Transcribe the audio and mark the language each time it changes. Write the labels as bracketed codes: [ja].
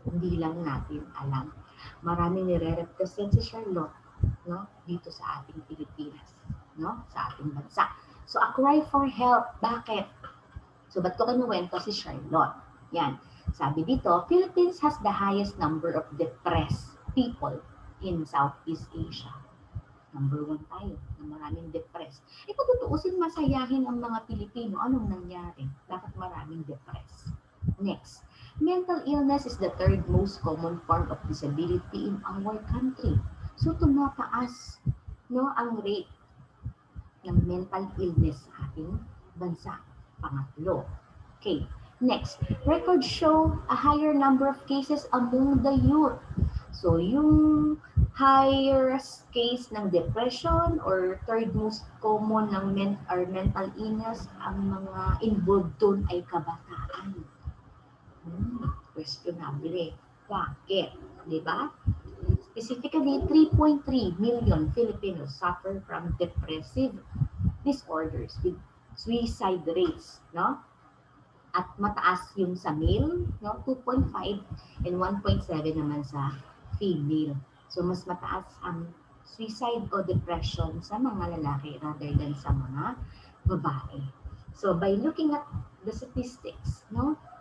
[tl] Hindi lang natin alam. Maraming nire-represent si Charlotte, no, dito sa ating Pilipinas, no, sa ating bansa. [en] So a cry for help. [tl] Bakit? So ba't ko kinuwento si Charlotte? Yan. Sabi dito, [en] Philippines has the highest number of depressed people in Southeast Asia. [tl] Number 1 tayo, na maraming depressed. Eh kung tutuusin, masayahin ang mga Pilipino, anong nangyari? Bakit maraming depressed? [en] Next, mental illness is the third most common form of disability in our country. [tl] So tumataas, no, ang rate ng mental illness sa ating bansa. Pangatlo. Okay. [en] Next, records show a higher number of cases among the youth. [tl] So, yung highest case ng depression or third most common ng mental illness, ang mga involved doon ay kabataan. Questionable. Bakit? Diba? [en] Specifically, 3.3 million Filipinos suffer from depressive disorders with suicide rates, no? [tl] At mataas yung sa male, no? 2.5 and 1.7 naman sa female. So, mas mataas ang suicide o depression sa mga lalaki rather than sa mga babae. [en] So, by looking at the statistics, no?